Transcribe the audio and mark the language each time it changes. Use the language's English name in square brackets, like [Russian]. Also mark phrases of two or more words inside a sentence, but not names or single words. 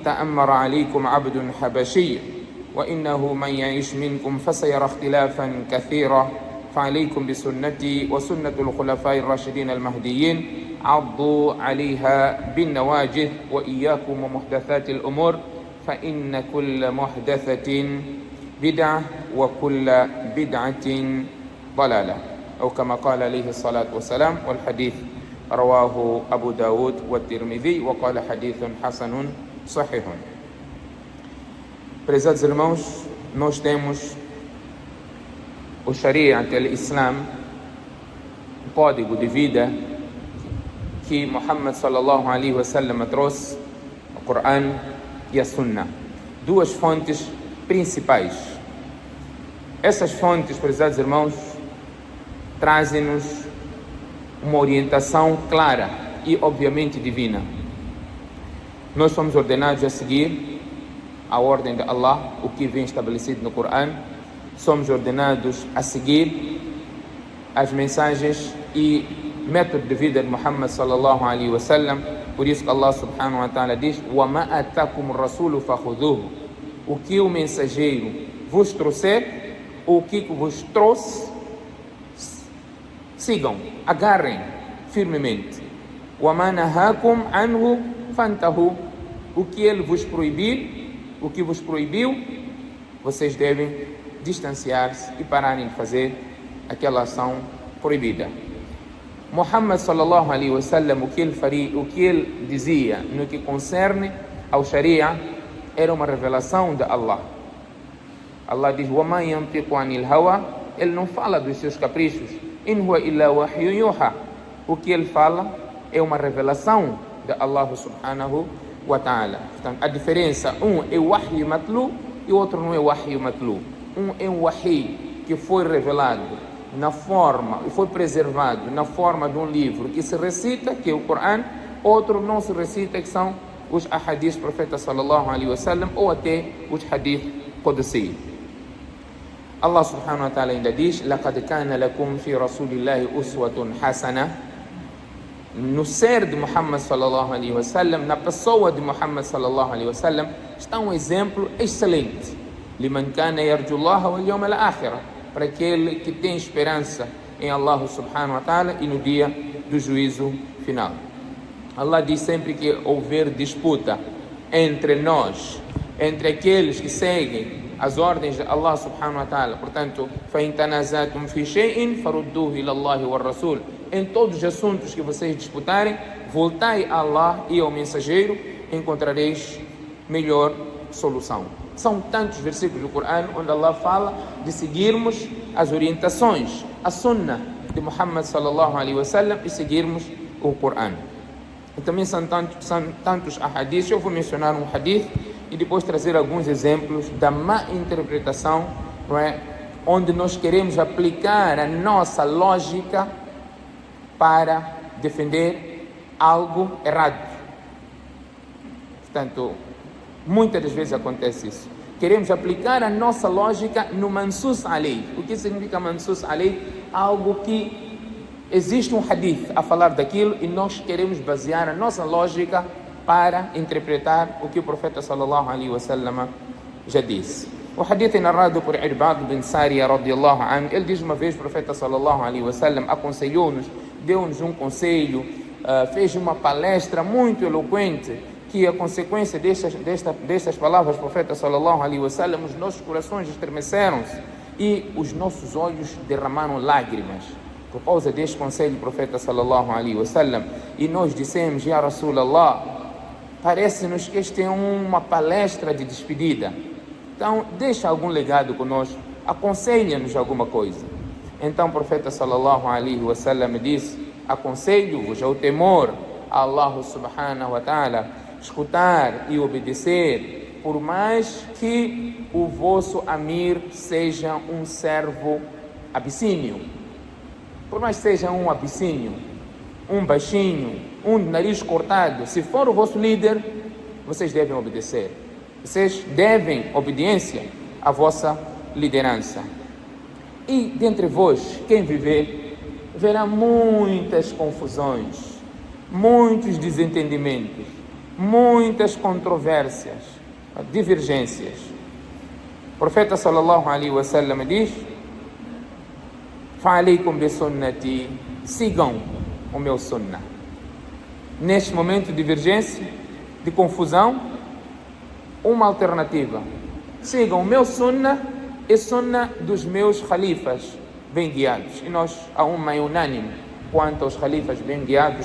[Arabic] تأمر عليكم عبد حبشي وإنه من يعيش منكم فسيرى اختلافا كثيرا فعليكم بسنتي وسنة الخلفاء الراشدين المهديين عضوا عليها بالنواجذ وإياكم ومحدثات الأمور فإن كل محدثة بدعة وكل بدعة ضلالة، أو كما قال عليه الصلاة والسلام. والحديث رواه أبو داود والترمذي وقال حديث حسن صحيح. [Portuguese] Prezados irmãos, nós temos o Sharia, que é o Islã, um código de vida que Muhammad [Arabic] صلى الله عليه وسلم [Portuguese] trouxe, o Corão e a Sunna, duas fontes principais. Essas fontes, prezados irmãos, trazem-nos uma orientação clara e obviamente divina. Nós somos ordenados a seguir a ordem de Allah, o que vem estabelecido no Corão. Somos ordenados a seguir as mensagens e método de vida de Muhammad [Arabic] صلى الله عليه وسلم. [Portuguese] Por isso que Allah [Arabic] سبحانه وتعالى [Portuguese] diz: [Arabic] وَمَا أَتَاكُمُ الرَّسُولُ فَخُذُوهُ. [Portuguese] O que o mensageiro vos trouxer, o que vos trouxe, sigam, agarrem firmemente. [Arabic] وَمَا نَهَاكُمْ عَنْهُ فَانْتَهُوا. [Portuguese] O que ele vos proibir, o que vos proibiu, vocês devem distanciar-se e pararem de fazer aquela ação proibida. Muhammad [Arabic] صلى الله عليه وسلم, [Portuguese] o que ele dizia no que concerne ao Sharia era uma revelação de Allah. Allah diz: [Arabic] وَمَا يَنْطِقُ عَنِ الْهَوَى. [Portuguese] Ele não fala dos seus caprichos. [Arabic] إِنْ هُوَ إِلَّا وَحْيٌ يُوحَى. [Portuguese] O que ele fala é uma revelação de Allah [Arabic] سبحانه وتعالى. [Portuguese] Portanto, a diferença, um é o [Arabic] وحي متلو [Portuguese] e o outro não é o [Arabic] وحي متلو. [Portuguese] Um é um wahyi que foi revelado na forma, e foi preservado na forma de um livro que se recita, que é o Corão. Outro não se recita, que são os ahadith do profeta [Arabic] صلى الله عليه وسلم, [Portuguese] ou até os [Arabic] حديث قدسي. [Portuguese] Allah [Arabic] سبحانه وتعالى [Portuguese] ainda diz: [Arabic] لَقَدْ كَانَ لَكُمْ فِي رَسُولِ اللَّهِ أُسْوَةٌ حَسَنَةٌ. [Portuguese] No ser de Muhammad [Arabic] صلى الله عليه وسلم, [Portuguese] na pessoa de Muhammad [Arabic] صلى الله عليه وسلم, [Portuguese] está um exemplo excelente. [Arabic] لِمَنْ كَانَ يَرْجُو اللَّهَ وَالْيَوْمَ الْآخِرَ. [Portuguese] Para aquele que tem esperança em Allah [Arabic] سبحانه وتعالى [Portuguese] e no dia do juízo final. Allah diz sempre que houver disputa entre nós, entre aqueles que seguem as ordens de Allah [Arabic] سبحانه وتعالى. Portanto, فَإِنْ تَنَازَعْتُمْ فِي شَيْءٍ فَرُدُّوهُ إِلَى اللَّهِ وَالرَّسُولِ. [Portuguese] Em todos os assuntos que vocês disputarem, voltai a Allah e ao mensageiro, encontrareis melhor solução. São tantos versículos do Corão onde Allah fala de seguirmos as orientações, a Sunnah de Muhammad [Arabic] صلى الله عليه وسلم [Portuguese] e seguirmos o Corão. E também são tantos ahadiths. Eu vou mencionar um hadith e depois trazer alguns exemplos da má interpretação, não é? Onde nós queremos aplicar a nossa lógica para defender algo errado. Portanto, muitas das vezes acontece isso. Queremos aplicar a nossa lógica no [Arabic] منصوص عليه. [Portuguese] O que significa [Arabic] منصوص عليه? [Portuguese] Algo que existe um hadith a falar daquilo e nós queremos basear a nossa lógica para interpretar o que o profeta [Arabic] صلى الله عليه وسلم [Portuguese] já disse. O hadith é narrado por Irbad bin Sariya [Arabic] رضي الله عنه. [Portuguese] Ele diz uma vez, o profeta [Arabic] صلى الله عليه وسلم [Portuguese] aconselhou-nos, deu-nos um conselho, fez uma palestra muito eloquente, que a consequência destas palavras do profeta [Arabic] صلى الله عليه وسلم, [Portuguese] os nossos corações estremeceram-se e os nossos olhos derramaram lágrimas por causa deste conselho do profeta [Arabic] صلى الله عليه وسلم. [Portuguese] E nós dissemos: [Arabic] يا رسول الله, [Portuguese] parece-nos que este é uma palestra de despedida, então deixa algum legado conosco, aconselha-nos alguma coisa. Então o profeta [Arabic] صلى الله عليه وسلم [Portuguese] disse: aconselho-vos ao temor a Allah [Arabic] سبحانه وتعالى, [Portuguese] escutar e obedecer, por mais que o vosso amir seja um servo abissínio, por mais que seja um abissínio, um baixinho, um nariz cortado, se for o vosso líder, vocês devem obedecer. Vocês devem obediência à vossa liderança. E dentre vós, quem viver, verá muitas confusões, muitos desentendimentos, muitas controvérsias, divergências. O profeta [Arabic] صلى الله عليه وسلم [Portuguese] diz: [Arabic] فعليكم بسنتي, [Portuguese] sigam o meu sunnah. Neste momento de divergência, de confusão, uma alternativa: sigam o meu sunnah e sunnah dos meus khalifas bem guiados. E nós há uma unânime quanto aos khalifas bem guiados.